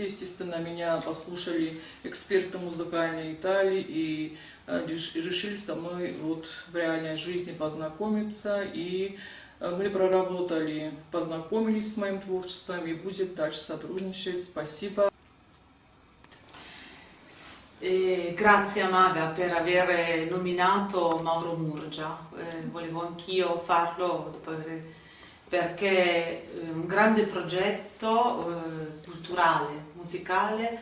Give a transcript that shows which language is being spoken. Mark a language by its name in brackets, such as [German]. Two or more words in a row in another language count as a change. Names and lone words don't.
[Russian] Естественно, меня послушали эксперты музыкальной Италии и решили со мной вот в реальной жизни познакомиться. И мы проработали, познакомились с моим творчеством и будем дальше сотрудничать. Спасибо. [Italian] Grazie Amaga per aver nominato Mauro Murgia, volevo anch'io farlo perché un grande progetto culturale, musicale